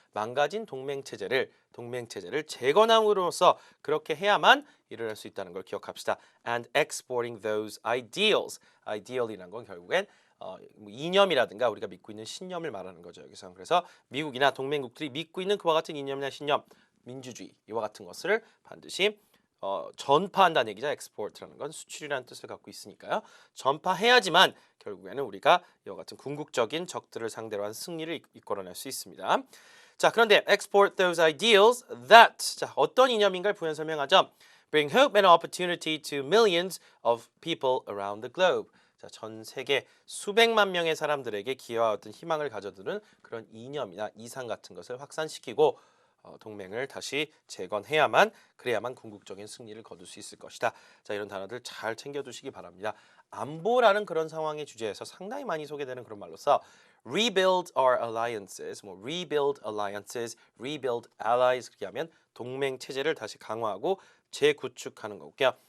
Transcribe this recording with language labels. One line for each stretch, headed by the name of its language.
Korean: 망가진 동맹 체제를 재건함으로써 그렇게 해야만 일어날 수 있다는 걸 기억합시다.
English: And exporting those ideals.
Korean: ideal이란 건 결국엔 이념이라든가 우리가 믿고 있는 신념을 말하는 거죠. 여기서 그래서 미국이나 동맹국들이 믿고 있는 그와 같은 이념이나 신념, 민주주의 이와 같은 것을 반드시 전파한다는 얘기죠. export라는 건 수출이라는 뜻을 갖고 있으니까요. 전파해야지만 결국에는 우리가 이와 같은 궁극적인 적들을 상대로 한 승리를 이끌어낼 수 있습니다. 자, 그런데
English: export those ideals that
Korean: 자, 어떤 이념인가를 부연 설명하죠.
English: Bring hope and opportunity to millions of people around the globe.
Korean: 자, 전 세계 수백만 명의 사람들에게 기여와 어떤 희망을 가져두는 그런 이념이나 이상 같은 것을 확산시키고 동맹을 다시 재건해야만 그래야만 궁극적인 승리를 거둘 수 있을 것이다. 자, 이런 단어들 잘 챙겨두시기 바랍니다. 안보라는 그런 상황의 주제에서 상당히 많이 소개되는 그런 말로서
English: rebuild our alliances, rebuild alliances, rebuild allies
Korean: 그렇게 하면 동맹 체제를 다시 강화하고 재구축하는 거고요.